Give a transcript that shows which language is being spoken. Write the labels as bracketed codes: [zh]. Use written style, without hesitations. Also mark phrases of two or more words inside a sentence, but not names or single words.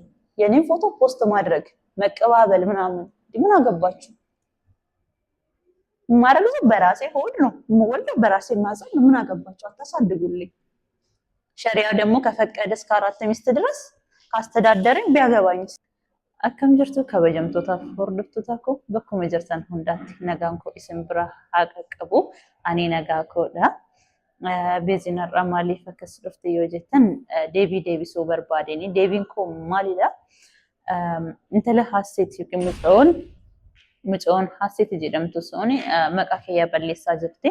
[am] የኔን ፎቶ ፖስት ማድረግ መቀባበል ምናምን ምን አገባችሁ? ማረግዙ በራሴ ሆድ ነው ወልደ በራሴ ማጸን ምን አገባችሁ? አታሳድጉልኝ። ሸሪያ ደግሞ ከፈቀደ እስከ 4 ሚስት ድረስ ካስተዳደረኝ ቢያገባኝ [om] akkam jirtu kabajamtootaaf hordoftoota koo bakkuma jirtan hundaatti nagaan koo isin bira haa qaqqabu. Ani nagaa koodha. Beezinarraa maaliif akkas dhufte yoo jettan deebii deebisuu barbaadeni. Deebiin koo maalidha? Intala Hasseet yookiin mucoon Hasseet jedhamtu sun maqaa kiyyaa balleessaa jirti.